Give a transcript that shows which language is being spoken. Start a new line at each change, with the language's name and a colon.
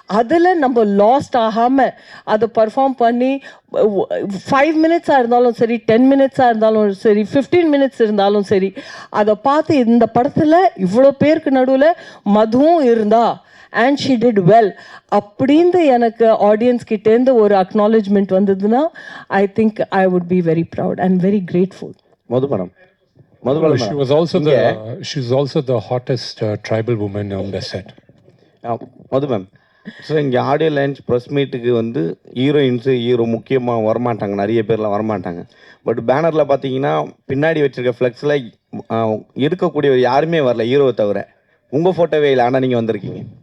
Tamil: அதில் நம்ம லாஸ்ட் ஆகாமல் அதை பர்ஃபார்ம் பண்ணி 5 மினிட்ஸாக இருந்தாலும் சரி, 10 மினிட்ஸாக இருந்தாலும் சரி, 15 மினிட்ஸ் இருந்தாலும் சரி, அதை பார்த்து இந்த படத்தில் இவ்வளோ பேருக்கு நடுவில் மதுவும் இருந்தா
English: and she did well
Tamil: அப்படின்னு எனக்கு ஆடியன்ஸ் கிட்டேருந்து ஒரு அக்னாலேஜ்மெண்ட் வந்ததுன்னா
English: I think I would be very proud and very grateful.
Tamil: மதுபனம், Madhubalan
English: She was also she was also the hottest tribal woman on the set.
Tamil: Madhu ma'am, so இங்கே audio launch press மீட்டுக்கு வந்து hero முக்கியமாக வரமாட்டாங்க, நிறைய பேர்லாம் வரமாட்டாங்க. But பேனரில் பார்த்தீங்கன்னா பின்னாடி வச்சுருக்க ஃப்ளெக்ஸில் இருக்கக்கூடிய யாருமே வரல ஹீரோவை தவிர. உங்கள் ஃபோட்டோவே இல்லை, ஆனால் நீங்கள் வந்திருக்கீங்க.